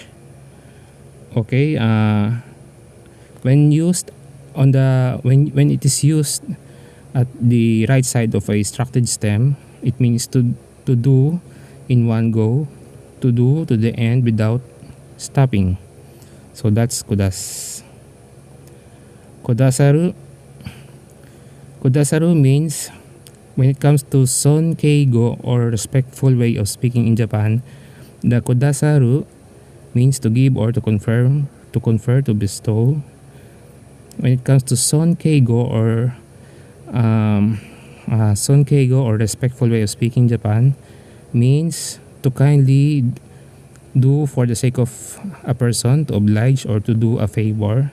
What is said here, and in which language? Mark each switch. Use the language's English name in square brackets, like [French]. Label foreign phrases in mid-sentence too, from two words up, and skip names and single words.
[English] Okay, when used on the when it is used at the right side of a structured stem, it means to do in one go, to do to the end without stopping. So that's kudas. Kudasaru. Kudasaru means when it comes to sonkeigo or respectful way of speaking in Japan, the kudasaru means to give or to confirm, to confer, to bestow. When it comes to sonkeigo or respectful way of speaking in Japan, means to kindly do for the sake of a person, to oblige or to do a favor.